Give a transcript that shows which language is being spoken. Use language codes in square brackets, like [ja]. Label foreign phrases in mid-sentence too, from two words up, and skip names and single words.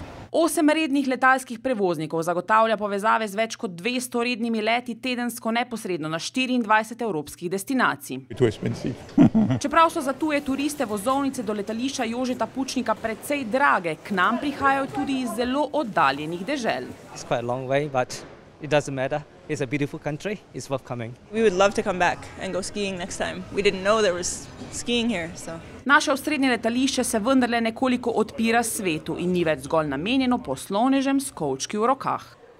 [sl] 8 rednih letalskih prevoznikov zagotavlja povezave z več kot 200 rednimi leti tedensko neposredno na 24 evropskih destinacij. Čeprav so za tuje turiste vozovnice do letališča Jožeta Pučnika precej drage, k nam prihajajo tudi iz zelo oddaljenih dežel. [en] It's quite a long way, but it doesn't matter. It's a beautiful country. It's worth coming. We would love to come back and go skiing next time. We didn't know there was skiing here, so. [sl] Naše osrednje letališče se vendarle nekoliko odpira svetu in ni več zgolj namenjeno poslovnežem s kovčki v rokah.